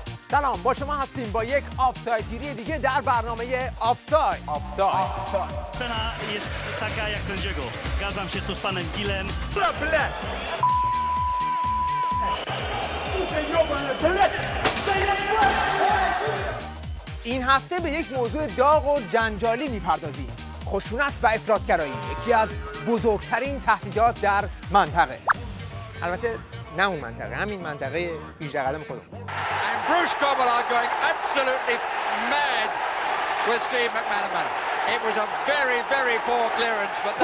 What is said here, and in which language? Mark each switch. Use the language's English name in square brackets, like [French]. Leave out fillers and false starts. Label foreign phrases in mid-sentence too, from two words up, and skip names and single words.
[Persian] سلام، با شما هستیم با یک آفساید گیری دیگه در برنامه آفساید. [Polish] Scena jest taka jak sędziego. Zgadzam się tu z panem Gilem. [Persian] این هفته به یک موضوع داغ و جنجالی میپردازیم. خشونت و افراطگرایی، یکی از بزرگترین تهدیدات در منطقه. البته نه اون منطقه، همین منطقه 18 قدم خودمون. [English] And Bruce Gobble are going absolutely mad with Steve McManaman. It was a very, very poor clearance, but